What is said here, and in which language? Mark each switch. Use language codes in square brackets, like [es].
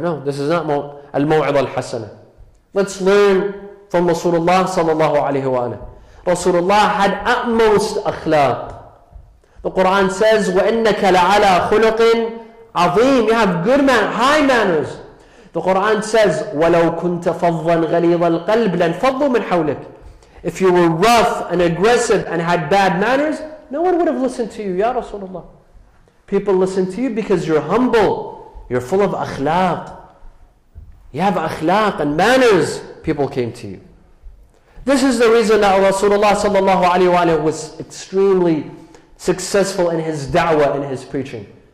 [en] No, this is not al-maw'idha al-hasana. Let's learn from Rasulullah sallallahu alayhi wa sallam. Rasulullah had utmost akhlaq. The Quran says, [ar] وَإِنَّكَ لَعَلَىٰ خُلُقٍ عَظِيمٍ. [en] You have good high manners. The Quran says, [ar] وَلَوْ كُنْتَ فَضًّا غَلِيظَ الْقَلْبِ لَانْفَضُّوا مِنْ حَوْلِكَ. [en] If you were rough and aggressive and had bad manners, no one would have listened to you, Ya Rasulullah. People listen to you because you're humble. You're full of akhlaq. You have akhlaq and manners. People came to you. This is the reason that Rasulullah sallallahu alayhi wa sallam was extremely successful in his da'wah, in his preaching.